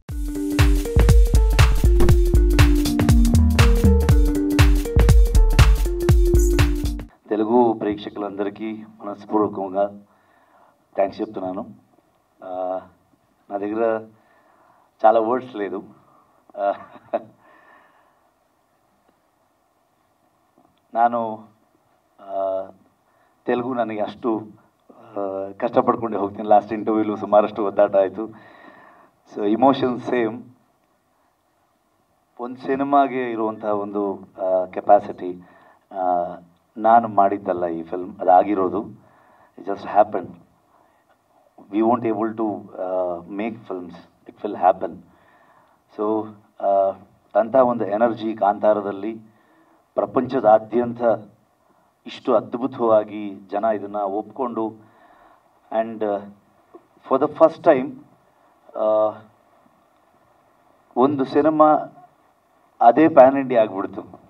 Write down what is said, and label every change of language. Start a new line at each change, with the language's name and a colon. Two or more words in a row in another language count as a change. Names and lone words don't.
Telugu: తెలుగు ప్రేక్షకులందరికీ మనస్పూర్వకంగా థ్యాంక్స్ చెప్తున్నాను. నా దగ్గర చాలా వర్డ్స్ లేదు.
Kannada: ನಾನು ತೆಲುಗು ನನಗೆ ಅಷ್ಟು ಕಷ್ಟಪಡ್ಕೊಂಡೆ ಹೋಗ್ತೀನಿ.
English: last interviews
Kannada: ಸುಮಾರಷ್ಟು ಒದ್ದಾಟ ಆಯಿತು.
English: So emotions same.
Kannada: ಒಂದು ಸಿನಿಮಾಗೆ ಇರುವಂಥ ಒಂದು ಕೆಪಾಸಿಟಿ ನಾನು ಮಾಡಿದ್ದಲ್ಲ ಈ ಫಿಲ್ಮ್, ಅದಾಗಿರೋದು.
English: It just happen. We won't able to make films, it will happen.
Kannada: ಸೊ ಅಂಥ ಒಂದು ಎನರ್ಜಿ ಕಾಂತಾರದಲ್ಲಿ ಪ್ರಪಂಚದಾದ್ಯಂತ ಇಷ್ಟು ಅದ್ಭುತವಾಗಿ ಜನ ಇದನ್ನು ಒಪ್ಕೊಂಡು,
English: and for the first time
Kannada: ಒಂದು ಸಿನಿಮಾ ಅದೇ ಪ್ಯಾನ್ ಇಂಡಿಯಾ ಆಗಿಬಿಡ್ತು.